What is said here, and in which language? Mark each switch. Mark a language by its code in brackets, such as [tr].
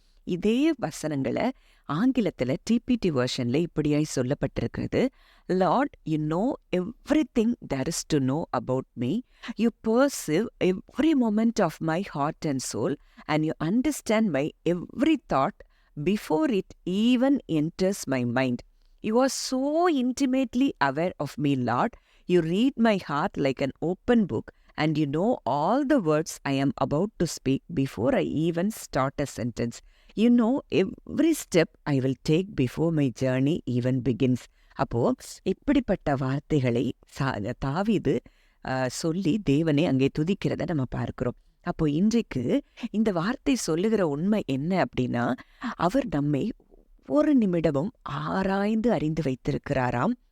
[ta] இதே வசனங்களை ஆங்கிலத்தில் டிபிடி வெர்ஷன்ல இப்படியாய் சொல்லப்பட்டிருக்கிறது. [en] Lord, you know everything there is to know about me. You perceive every moment of my heart and soul and you understand my every thought before it even enters my mind. You are so intimately aware of me, Lord. You read my heart like an open book, and you know all the words I am about to speak before I even start a sentence. You know every step I will take before my journey even begins. [ta] அப்போ இப்படிப்பட்ட வார்த்தைகளை தாவீது சொல்லி தேவனை அங்கே துதிக்கிறத நம்ம பார்க்கிறோம். அப்போ இன்றைக்கு இந்த வார்த்தை சொல்லுகிற உண்மை என்ன அப்படின்னா, அவர் நம்மை ஒரு நிமிடமும் ஆராய்ந்து அறிந்து வைத்திருக்கிறாராம்.